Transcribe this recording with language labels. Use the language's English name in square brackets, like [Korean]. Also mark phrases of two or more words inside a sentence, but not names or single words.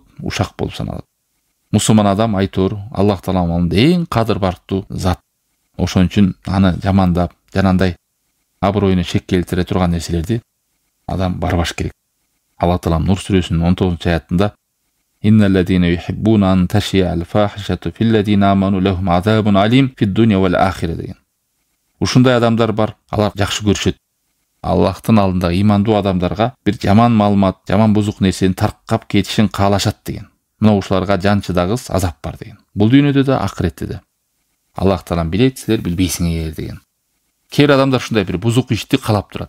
[Kyrgyz] Ушак болуп саналат. Мусулман адам айтор, Аллах Тааланын алдында эң кадыр бартуу зат. Ошон үчүн аны жамандап, жанандай аброюна шек келтире турган нерселерди адам барбаш керек. Аллах Тааланын Нур сүрөсүнүн 19-аятында [Arabic] إن الذين يحبون أن تشيع الفاحشة في الذين آمنوا لهم عذاب أليم في الدنيا والآخرة [Kyrgyz] деген. Ушундай адамдар бар, алар жакшы көрүшөт. Аллахтын алдында имандуу адамдарга бир жаман маалымат, жаман бузук нерсени таркап кетишин каалашат деген. Мына ушуларга жан чыдагыс азап бар деген. Бул дүйнөдө да, акыретте да. Аллах Таалам билет, силер билбейсиңер деген. Кээ адамдар ушундай бир бузук ишти каалап турат.